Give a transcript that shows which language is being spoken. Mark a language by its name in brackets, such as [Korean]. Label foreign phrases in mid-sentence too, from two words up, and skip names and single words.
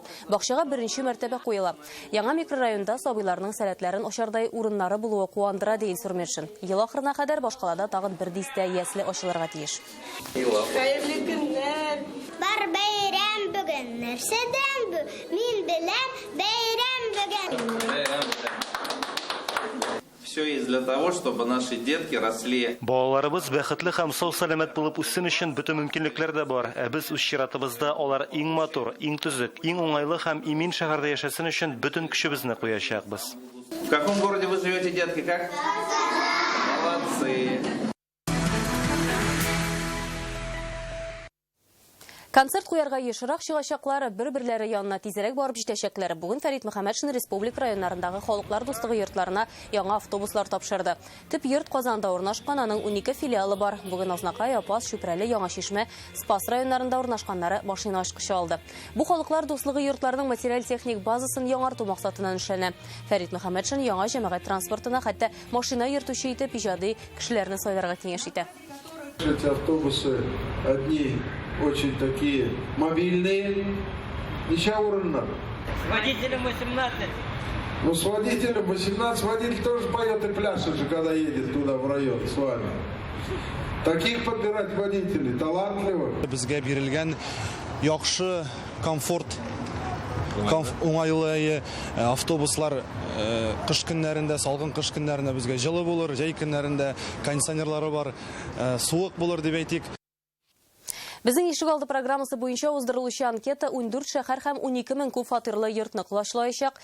[Tatar] Бакчага беренче мәртәбә куела. Яңа микрорайонда сабыйларның сәләтләрен ошардай урыннары булуы куандыра, ди Илсур Метшин. Ел ахырына кадәр башкалада тагын бер дистә ясле ачылырга тиеш. Хәерле көннәр. Бар бәйрәм бүген, нәрсәдән бу? Мин беләм, бәйрәм бүген. [Russian] Все есть для того, чтобы наши детки росли. [Tatar] Балаларыбыз бәхетле һәм сау сәламәт булып үссен өчен бөтен мөмкинлекләр дә бар. Без үз чиратыбызда алар иң матур, иң төзек, иң уңайлы һәм имин шәһәрдә яшәсен өчен бөтен көчебезне куячакбыз. [Russian] В каком городе вы живете, детки, как? Молодцы. [Tatar] Концерт куярга ешырак чыгачаклары бер-бирләре янына тизрәк барып җитәчәкләр. Бүген Фәрит Мөхәммәтшин республика районнарындагы халыклар дуслыгы йортларына яңа автобуслар тапшырды. Төп йорт Казанда урнашкан, аның 12 филиалы бар. Бүген Азнакай, Апас, Шүпрәле, Яңа Шишмә, Спас районнарында урнашканнары машина ачкычы алды. Бу халыклар дуслыгы йортларының материаль-техник базасын яңарту максатыннан эшләнә. Фәрит Мөхәммәтшин яңа җәмәгать транспортына хәтта машина йөртүче итеп иҗади кешеләрне сайларга киңәш итә. [Russian] Эти автобусы одни очень такие мобильные. Ничего урна. С водителем 18. Ну, с водителем 18. Водитель тоже поет и пляшет же, когда едет туда в район с вами. Таких подбирать водителей талантливых. [Tatar] Безгә бирелгән яхшы комфорт, уңайлы автобуслар кыш көннәрендә, салкын кыш көннәрендә безгә җылы булыр, җәй көннәрендә кондиционерлары бар, суык булыр дип әйтик. Безнең ишегалды программасы буенча уздырылучы анкета 14 шәһәр һәм 12 мең күп фатирлы йортны кулачлаячак.